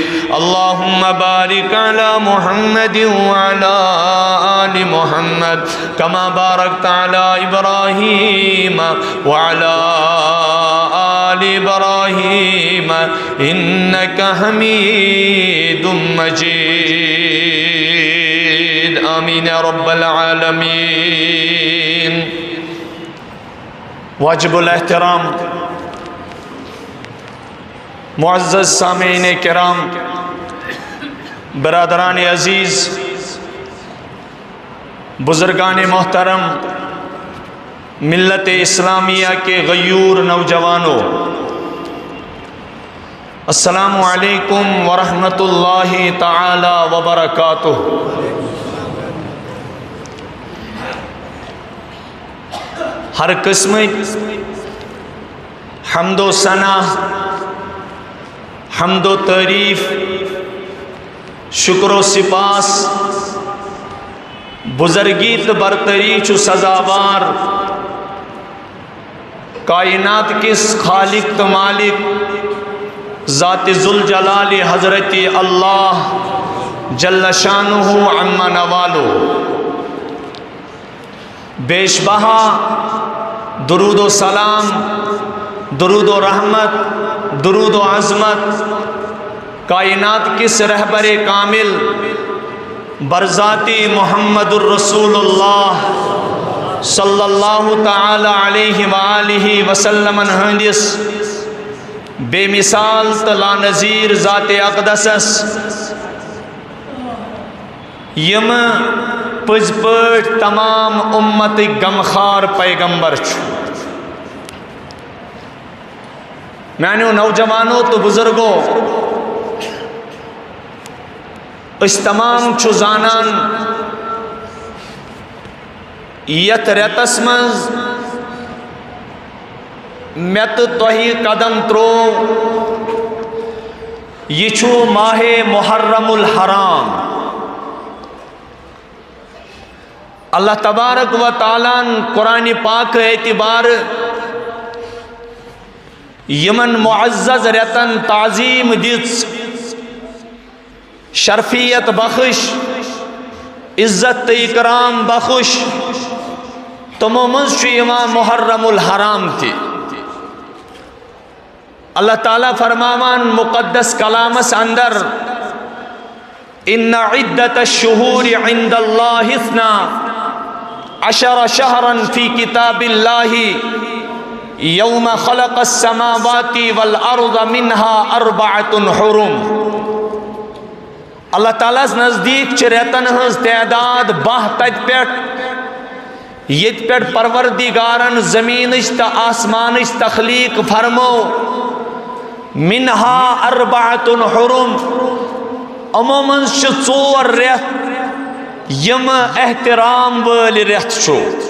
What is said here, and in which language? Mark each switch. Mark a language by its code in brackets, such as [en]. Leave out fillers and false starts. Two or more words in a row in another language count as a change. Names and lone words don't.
[ar] اللهم بارك على محمد وعلى آل محمد كما باركت على إبراهيم وعلى آل إبراهيم إنك حميد مجيد. آمين يا رب العالمين. [ur] واجب الاحترام معزز سامعین کرام، برادران عزیز، بزرگان محترم، ملت اسلامیہ کے غیور نوجوانوں، [ar] السلام علیکم ورحمۃ اللہ تعالی وبرکاتہ۔ [ur] ہر قسم حمد و ثنا، حمد و تعریف، شکر و سپاس، [ks] بزرگیت برتری چو سزاوار کائنات کس خالق تو مالک ذات ذوالجلال حضرت اللہ جل شانہ عما نوالو، بیش بہا درود و سلام، درود و رحمت، درود و عظمت کائنات کس رہبر کامل برذاتی [ar] محمد الرسول اللہ صلی اللہ تعالی علیہ وآلہ وسلم [ks] ہندس بے مثال تلا نظیر ذات اقدسس یم پز پٹ تمام امت غمخار پیغمبر چھو۔ میانیو نوجوانوں تو بزرگوں، اس تمام چھو زانان یت ریتس منز میت توہی قدم ترو، یہ چھو ماہ محرم الحرام۔ [ar] اللہ تبارک و تعالیٰ [ks] قرآن پاک اعتبار یمن معزز ریتن تعظیم دِژ، شرفیت بخش، عزت اکرام بخش، تمو منز چھو یوان محرم الحرام تھی۔ اللہ تعالیٰ فرماوان مقدس کلامس اندر [ar] ان عدت الشہور عند اللہ 12 شہرا فی کتاب اللہ یوم خلق السماوات والارض منها اربعۃ حرم. [ks] اللہ تعالیٰ نزدیک چھ ریتن ہز تعداد 12 تت پہ یت پہ پروردگارن زمینچ تا آسمانچ تخلیق فرمو. [ar] منها اربعۃ حرم [ks] عموماً چھ 4 ریت یم احترام ول ریت چھو.